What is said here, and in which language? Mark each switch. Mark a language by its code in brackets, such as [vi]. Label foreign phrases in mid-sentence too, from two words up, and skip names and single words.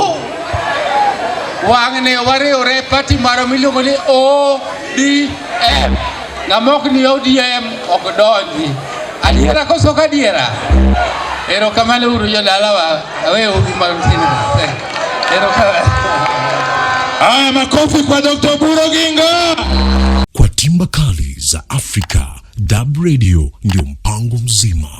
[luo] Wang'ne wariwre party maro miluongo ni ODM. Ng'amok ni ODM ok donji. Adiera koso kadiera. Erokamano uru jodalawa. Awe uru mamtina. Erokamano. [sw] Makofi kwa Dr. Oburu Ginga. Kwa timba kali za Afrika, DURB Radio ndio mpango mzima.